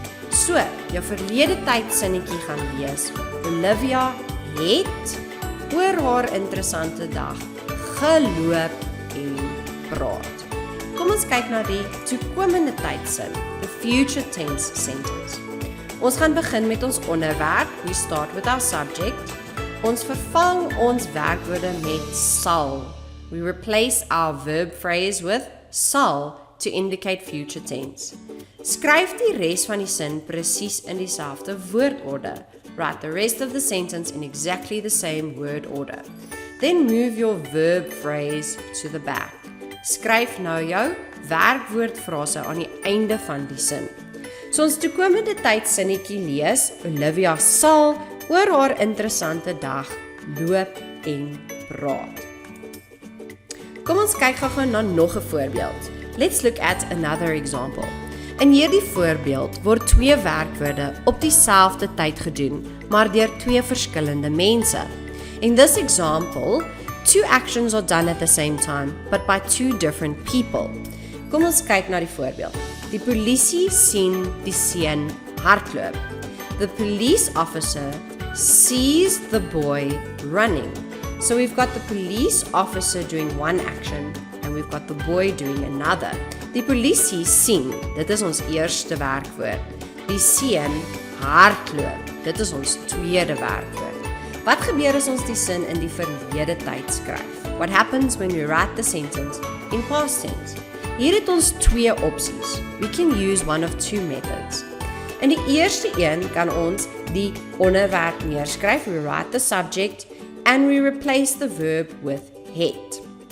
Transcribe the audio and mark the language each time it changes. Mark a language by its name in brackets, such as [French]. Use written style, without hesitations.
[Afrikaans] So, jou verlede tyd sinnetjie gaan wees: Olivia het oor haar interessante dag geloop en praat. Kom ons kyk na die toekomende tydsin, [English] the future tense sentence. [Afrikaans] Ons gaan begin met ons onderwerp. [English] We start with our subject. [Afrikaans] Ons vervang ons werkwoorde met sal. [English] We replace our verb phrase with sal to indicate future tense. [Afrikaans] Skryf die res van die sin presies in dieselfde woordorde. [English] Write the rest of the sentence in exactly the same word order. Then move your verb phrase to the back. [Afrikaans] Skryf nou jou werkwoordfrase aan die einde van die sin. So ons toekomende tyd sinnetjie lees: Olivia sal oor haar interessante dag loop en praat. Kom ons kyk gou-gou na nog 'n voorbeeld. [English] Let's look at another example. [Afrikaans] In hierdie voorbeeld word twee werkwoorde op dieselfde tyd gedoen, maar deur twee verskillende mense. [English] In this example, two actions are done at the same time, but by two different people. [Afrikaans] Kom ons kyk na die voorbeeld. Die polisie sien die seun hardloop. [English] The police officer sees the boy running. So we've got the police officer doing one action and we've got the boy doing another. [Afrikaans] Die polisie sien, dit is ons eerste werkwoord. Die seun hardloop, dit is ons tweede werkwoord. Wat gebeur as ons die sin in die verlede tyd skryf? [English] What happens when we write the sentence in past tense? [Afrikaans] Hier het ons twee opsies. [English] We can use one of two methods. [Afrikaans] In die eerste een kan ons die onderwerp neerskryf. [English] We write the subject and we replace the verb with het.